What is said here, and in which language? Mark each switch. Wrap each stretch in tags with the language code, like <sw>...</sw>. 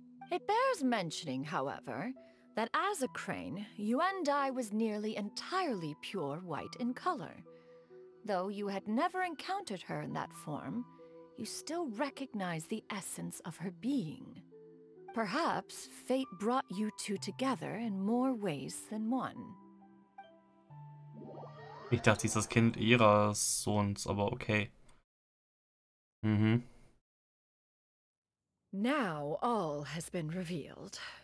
<en>It bears mentioning, however, that as a crane, Yuandai was nearly entirely pure white in color. Though you had never encountered her in that form, you still recognize the essence of her being. Perhaps fate brought you two together in more ways than one.</en> <de>Ich dachte, sie ist das Kind ihres Sohns, aber okay. Mhm.</de> <en>Now all has been revealed.</en>